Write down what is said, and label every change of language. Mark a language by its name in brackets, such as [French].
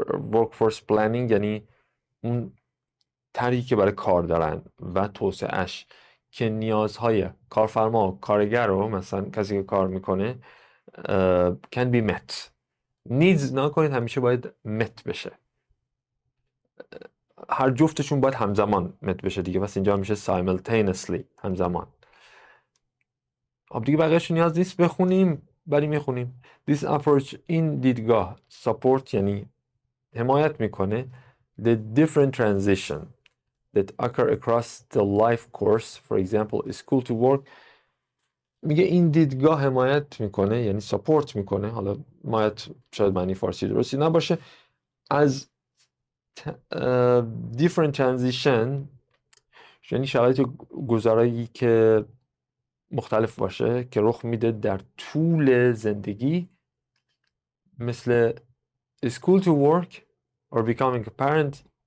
[Persian] workforce planning یعنی اون طرحی که برای کار دارن و توسعهش که نیازهای کارفرما و کارگر رو، مثلا کسی که کار میکنه [English] can be met. [Persian] needs نکنید همیشه باید met بشه، هر جفتشون باید همزمان met بشه دیگه، پس اینجا میشه simultaneously، همزمان. خب دیگه بقیه‌اش نیاز نیست بخونیم، ولی میخونیم. [English] This approach، [Persian] این دیدگاه [English] support [Persian] یعنی حمایت میکنه [English] the different transition that occur across the life course، for example school to work. [Persian] میگه این دیدگاه حمایت میکنه یعنی support میکنه، حالا حمایت شاید معنی فارسی درستی نباشه، از [English] different transition [Persian] یعنی شرایط گذرایی که مختلف باشه که رخ میده در طول زندگی، مثل [English] school to work or becoming a parent.